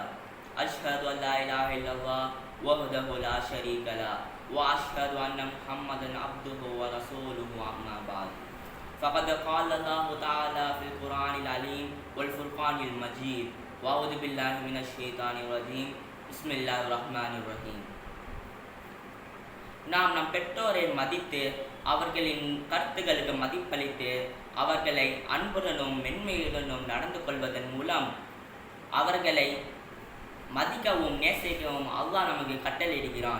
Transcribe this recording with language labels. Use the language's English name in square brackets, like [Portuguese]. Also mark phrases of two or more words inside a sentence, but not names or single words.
[Arabic] أشهد أن لا إله إلا الله وحده لا شريك له وأشهد أن محمدا عبده ورسوله. أما بعد، فقد قال الله تعالى في القرآن العليم والفرقان المجيد: وأعوذ بالله من الشيطان الرجيم. بسم الله الرحمن الرحيم. [Tamil] நாம் நம் பெற்றோரை மதித்து அவர்களின் கருத்துக்களுக்கு மதிப்பளித்து அவர்களை அன்புடனும் மென்மையுடனும் நடந்து கொள்வதன் மூலம் அவர்களை மதிக்கவும் நேசிக்கவும் அல்லாஹ் நமக்கு கட்டளையிடுகிறான்.